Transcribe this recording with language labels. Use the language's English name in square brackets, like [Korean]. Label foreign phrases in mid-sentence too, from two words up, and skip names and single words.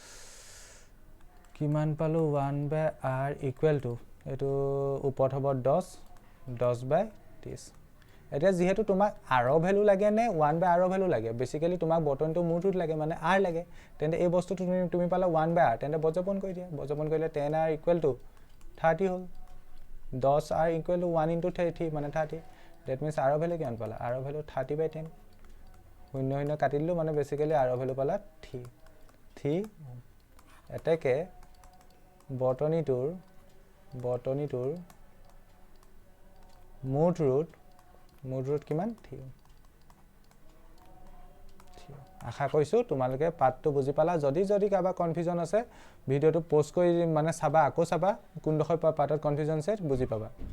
[Assamese] কিমান পালো 1/r = এটো ওপৰত হ'ব 10 10/30 এতিয়া যেহেতু তোমাক r ভ্যালু লাগে নে 1/r ভ্যালু লাগে বেসিক্যালি তোমাক বৰ্তনীটো মুঠ ৰুট লাগে মানে r লাগে তেন্তে এই বস্তুটো তুমি পালা 1/r তেন্তে বজ্ৰপন কৰি দিয়া বজ্ৰপন কৰিলে 10r = 30 হ'ল 10r = 1 * 30 মানে 30 [English] that means [Assamese] r ভ্যালু কিমান পালা r ভ্যালু 30/10 শূন্য শূন্য কাটি দিলো মানে বেসিক্যালি r ভ্যালু পালা 3 এটাকে বৰ্তনীটোৰ মুঠ ৰুট মুঠ ৰুট কিমান 3 আশা কৰিছোঁ তোমালোকে পাঠটো বুজি পালা যদি কাৰোবাৰ কনফিউজন আছে ভিডিঅ'টো পোষ্ট কৰি মানে চাবা আকৌ চাবা কোনডোখৰ পাঠত কনফিউজন আছে বুজি পাবা